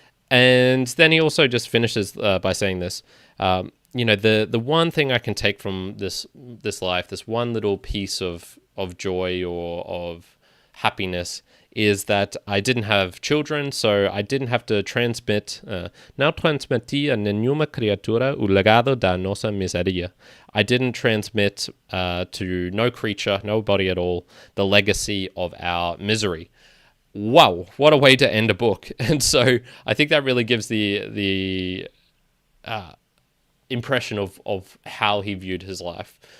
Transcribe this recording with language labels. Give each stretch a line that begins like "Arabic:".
English: And then he also just finishes by saying this, the one thing I can take from this life, this one little piece of joy or of happiness, is that I didn't have children, so I didn't have to transmit.
Portuguese: Não transmiti a nenhuma criatura o legado da nossa miséria.
English: I didn't transmit to no creature, nobody at all, the legacy of our misery. Wow, what a way to end a book. And so I think that really gives the impression of how he viewed his life.